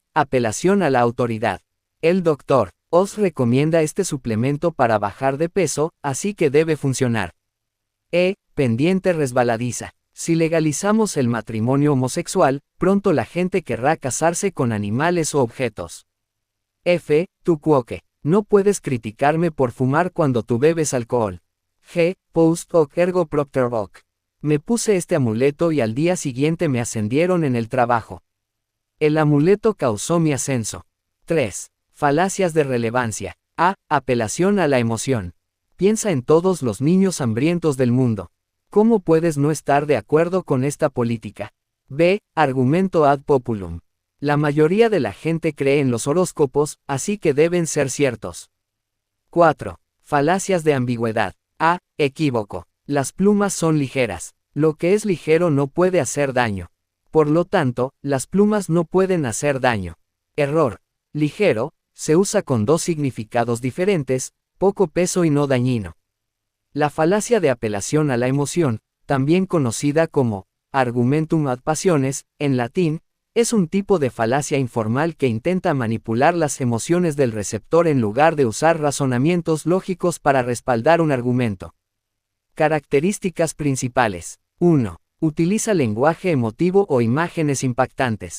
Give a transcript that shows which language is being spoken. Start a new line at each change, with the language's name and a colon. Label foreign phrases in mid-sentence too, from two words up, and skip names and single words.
Spanish: Apelación a la autoridad. El doctor Oz recomienda este suplemento para bajar de peso, así que debe funcionar. E. Pendiente resbaladiza. Si legalizamos el matrimonio homosexual, pronto la gente querrá casarse con animales o objetos.
Latin: F. Tu quoque.
Spanish: No puedes criticarme por fumar cuando tú bebes alcohol. G.
Latin: Post hoc ergo propter hoc.
Spanish: Me puse este amuleto y al día siguiente me ascendieron en el trabajo. El amuleto causó mi ascenso. 3. Falacias de relevancia. A. Apelación a la emoción. Piensa en todos los niños hambrientos del mundo. ¿Cómo puedes no estar de acuerdo con esta política? B. Argumento
Latin: ad populum.
Spanish: La mayoría de la gente cree en los horóscopos, así que deben ser ciertos. 4. Falacias de ambigüedad. A. Equívoco. Las plumas son ligeras. Lo que es ligero no puede hacer daño. Por lo tanto, las plumas no pueden hacer daño. Error. Ligero, se usa con dos significados diferentes, poco peso y no dañino. La falacia de apelación a la emoción, también conocida como
Latin: argumentum ad passiones,
Spanish: en latín, es un tipo de falacia informal que intenta manipular las emociones del receptor en lugar de usar razonamientos lógicos para respaldar un argumento. Características principales. 1. Utiliza lenguaje emotivo o imágenes impactantes.